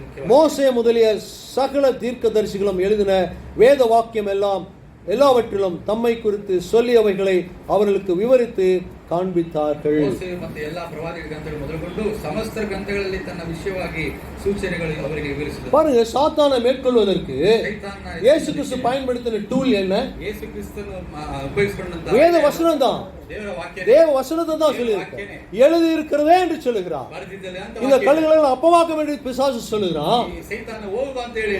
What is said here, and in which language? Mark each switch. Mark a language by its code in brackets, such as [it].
[ta] மோசே முதலிய சகல தீர்க்கதரிசிகளும் எழுதின வேத வாக்கியம் எல்லாவற்றிலும் தம்மை குறித்து சொல்லியவைகளை அவர்களுக்கு விவரித்து காண்பித்தார்கள். [kn] ಮೋಸೆ ಮತ್ತು ಎಲ್ಲಾ ಪ್ರವಾದಿಗಳ ಗ್ರಂಥಗಳು ಮೊದಲುಗೊಂಡು ಸಮಸ್ತ ಗ್ರಂಥಗಳಲ್ಲಿ ತನ್ನ ವಿಷಯವಾಗಿ ಸೂಚನೆಗಳು ಅವರಿಗೆ ವಿವರಿಸಿದರು. [ta] பாருங்க, சாத்தானை மேற்கொள்வதற்கு இயேசு கிறிஸ்து பயன்படுத்தின டூல் என்ன? [kn] ಯೇಸು ಕ್ರಿಸ್ತನು ಉಪಯೋಗಿಸಿಕೊಂಡಂತ [ta] வேத வசனம் தான். [kn] ದೇವರ ವಾಕ್ಯ, [ta] தேவ வசனத்தை தான் சொல்லியிருக்கார். எழுதி இருக்கிறதே என்று சொல்லுகிறார். [kn] ಬರೆದಿದ್ದಲ್ಲ ಅಂತ [ta] இந்த கல்லுகளை அப்பமாக்க வேண்டிய பிசாசு சொல்லுகிறான். [kn] ಸೈತಾನ ಹೋಗು ಅಂತ ಹೇಳಿ